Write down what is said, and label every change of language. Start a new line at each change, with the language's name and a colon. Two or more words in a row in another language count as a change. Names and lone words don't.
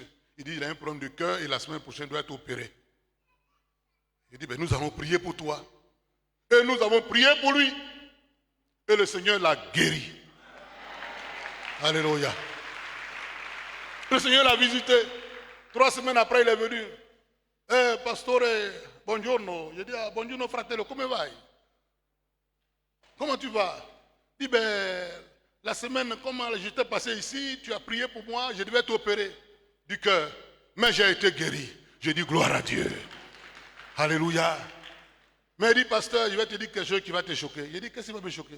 French: Il dit, il a un problème de cœur et la semaine prochaine, il doit être opéré. Il dit, ben, nous allons prier pour toi. Et nous avons prié pour lui. Et le Seigneur l'a guéri. Alléluia. Le Seigneur l'a visité. 3 semaines après, il est venu.
Italian: Pastore, buongiorno.
French: Je dis,
Italian: buongiorno fratello, come vai?
French: Comment tu vas? Il dit, ben, la semaine, comment j'étais passé ici, tu as prié pour moi, je devais t'opérer du cœur. Mais j'ai été guéri. J'ai dit, gloire à Dieu. Alléluia. Mais il dit, pasteur, je vais te dire quelque chose qui va te choquer. Il dit, qu'est-ce qui va me choquer?